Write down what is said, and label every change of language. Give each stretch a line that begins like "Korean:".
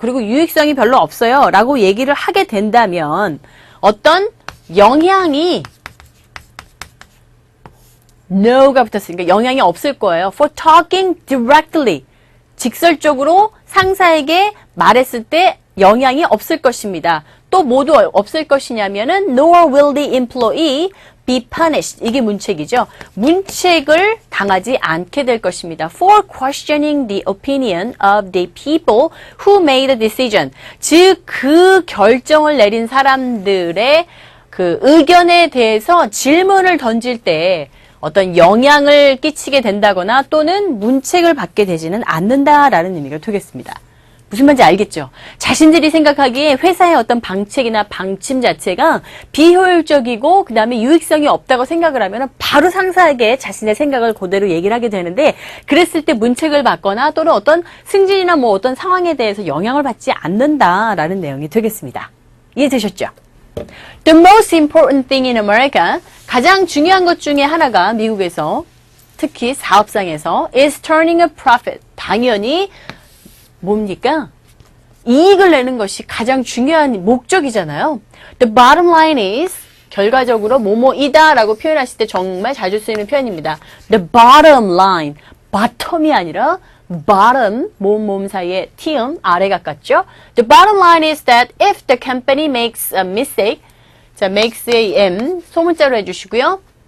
Korean: 그리고 유익성이 별로 없어요. 라고 얘기를 하게 된다면 어떤 영향이 no가 붙었으니까 영향이 없을 거예요.
English: For talking directly.
Korean: 직설적으로 상사에게 말했을 때 영향이 없을 것입니다. 또 모두 없을 것이냐면은
English: nor will the employee be punished.
Korean: 이게 문책이죠. 문책을 당하지 않게 될 것입니다.
English: For questioning the opinion of the people who made the decision.
Korean: 즉, 결정을 내린 사람들의 의견에 대해서 질문을 던질 때 어떤 영향을 끼치게 된다거나 또는 문책을 받게 되지는 않는다라는 의미가 되겠습니다. 무슨 말인지 알겠죠? 자신들이 생각하기에 회사의 어떤 방책이나 방침 자체가 비효율적이고 그 다음에 유익성이 없다고 생각을 하면 바로 상사에게 자신의 생각을 그대로 얘기를 하게 되는데 그랬을 때 문책을 받거나 또는 어떤 승진이나 어떤 상황에 대해서 영향을 받지 않는다라는 내용이 되겠습니다. 이해되셨죠?
English: The most important thing in America,
Korean: 가장 중요한 것 중에 하나가 미국에서 특히 사업상에서
English: is turning a profit.
Korean: 당연히 뭡니까? 이익을 내는 것이 가장 중요한 목적이잖아요.
English: The bottom line is
Korean: 결과적으로 뭐뭐이다 라고 표현하실 때 정말 자주 쓰이는 표현입니다.
English: The bottom line.
Korean: bottom이 아니라 bottom, 몸 사이에 t음, 아래 가깝죠.
English: The bottom line is that if the company makes a mistake, 자,
Korean: makes의 m, 소문자로 해주시고요.